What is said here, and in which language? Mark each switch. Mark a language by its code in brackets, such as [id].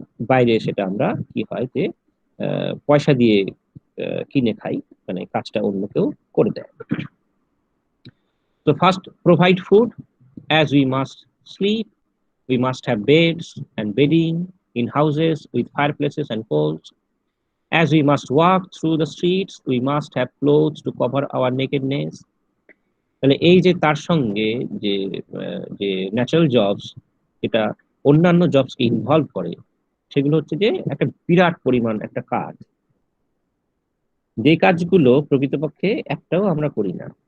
[bn] বাইরে সেটা আমরা কি হয় যে পয়সা দিয়ে কিনে খাই, মানে কাজটা অন্য কেউ করে দেয়। [en] তো first, provide food, as we must sleep, we must have beds and bedding in houses with fireplaces and coals. As we must walk through the streets, we must have clothes to cover our nakedness. [bn] তাহলে এই যে তার সঙ্গে যে যে natural jobs, এটা অন্যান্য জবসকে involve করে, সেগুলো হচ্ছে যে একটা বিরাট পরিমাণ একটা কাজ, যে কাজগুলো প্রকৃতপক্ষে একটাও আমরা করি না।